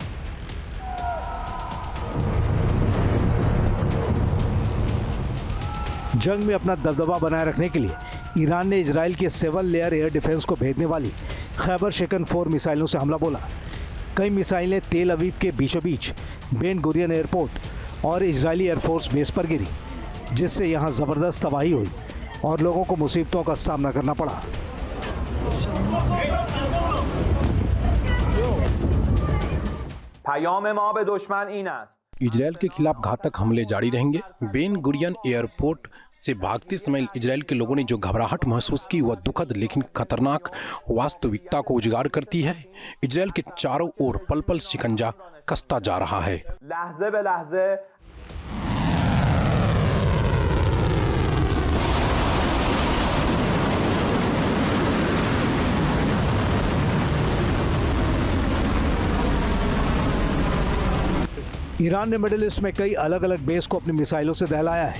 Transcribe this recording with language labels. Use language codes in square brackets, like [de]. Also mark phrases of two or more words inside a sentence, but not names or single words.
[hi] जंग में अपना दबदबा बनाए रखने के लिए ईरान ने इजराइल के 7 [en] layer air defense [hi] को भेजने वाली खैबर शिकन 4 मिसाइलों से हमला बोला। कई मिसाइलें तेल अवीव के बीचों बीच बेन गुरियन एयरपोर्ट और इजरायली [en] airforce base [hi] पर गिरी, जिससे यहां ज़बरदस्त तबाही हुई और लोगों को मुसीबतों का सामना करना पड़ा। [fa] پیام ما به دشمن این است [hi] इजराइल के खिलाफ घातक हमले जारी रहेंगे। बेन गुरियन एयरपोर्ट से भागते समय इजराइल के लोगों ने जो घबराहट महसूस की वह दुखद लेकिन खतरनाक वास्तविकता को उजागर करती है। इजराइल के चारों ओर पल पल शिकंजा कसता जा रहा है। [fa] لحظه به لحظه [hi] ईरान ने मिडिल ईस्ट में कई अलग अलग बेस को अपनी मिसाइलों से दहलाया है।